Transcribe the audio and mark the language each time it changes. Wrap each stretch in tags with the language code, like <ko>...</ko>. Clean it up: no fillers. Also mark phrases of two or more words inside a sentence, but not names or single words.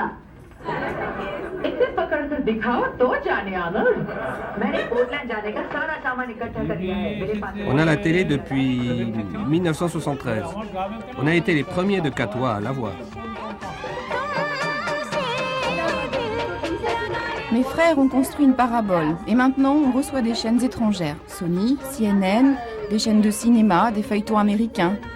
<hi>इसे पकड़कर दिखाओ तो जाने आना। मैंने पोर्टलैंड जाने का सारा सामान इकट्ठा कर लिया है। मेरे पास</hi> <fr>On a la télé depuis 1973. On a été les premiers de Katoa à l'avoir. Mes frères ont construit une parabole et maintenant on reçoit des chaînes étrangères. Sony, CNN, des chaînes de cinéma, des feuilletons américains.</fr>